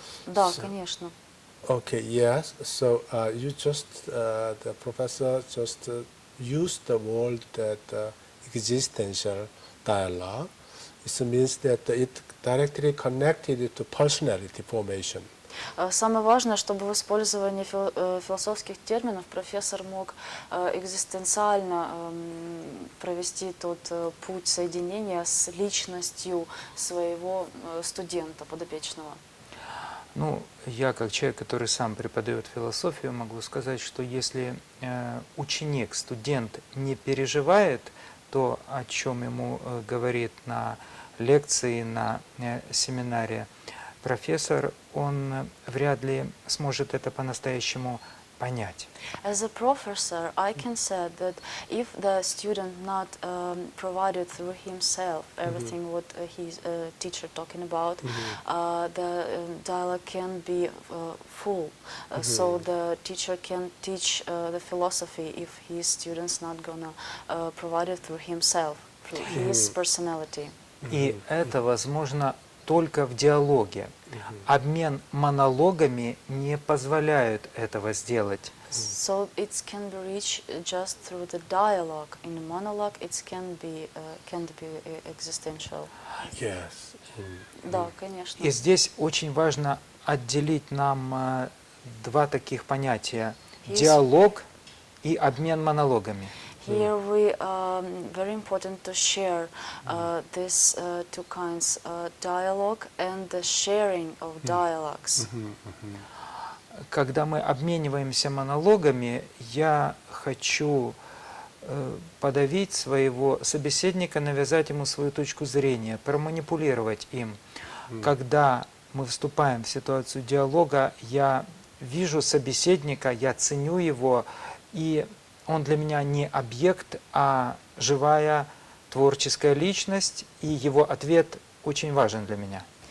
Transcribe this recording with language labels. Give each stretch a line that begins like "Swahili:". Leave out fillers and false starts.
Russian: Да, конечно.
English: Okay. Yes. So you just the professor just used the word that existential dialogue. It means that it directly connected to personality formation.
Russian: Самое важное, чтобы в использовании философских терминов профессор мог экзистенциально провести тот путь соединения с личностью своего студента, подопечного. Ну, я как человек, который сам преподает философию, могу сказать, что если ученик, студент не переживает то, о чем ему говорит на лекции, на семинаре профессор, он вряд ли сможет это по-настоящему понять.
English: As a professor, I can say that if the student not provided through himself everything what his teacher talking about, the dialogue can be full. So the teacher can teach the philosophy if his students not gonna provide it through himself, through his personality.
Russian: И это возможно только в диалоге. Обмен монологами не позволяет этого сделать.
English: So it can be reached just through the dialogue. In a monologue, it can be existential. Yes.
Russian: Да, конечно. И здесь очень важно отделить нам два таких понятия: диалог и обмен монологами.
English: Here we very important to share these two kinds, dialogue and the sharing of dialogues.
Russian: Когда мы обмениваемся монологами, я хочу подавить своего собеседника, навязать ему свою точку зрения, проманипулировать им. Когда мы вступаем в ситуацию диалога, я вижу собеседника, я ценю его, и он для меня не объект, а живая творческая личность, и его ответ очень важен для меня.